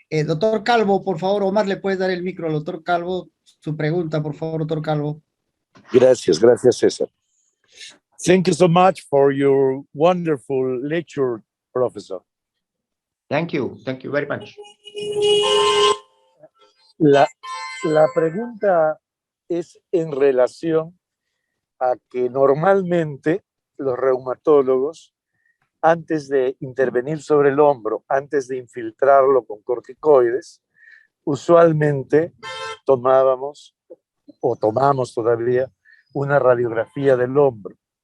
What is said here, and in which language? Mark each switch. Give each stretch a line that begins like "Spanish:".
Spanish: Doctor Calvo, por favor, Omar, ¿le puedes dar el micro al doctor Calvo? Su pregunta, por favor, doctor Calvo. Gracias, César.
English: Thank you so much for your wonderful lecture, Professor. Thank you very much.
Spanish: La pregunta es en relación a que normalmente los reumatólogos, antes de intervenir sobre el hombro, antes de infiltrarlo con corticoides, usualmente tomamos todavía una radiografía del hombro.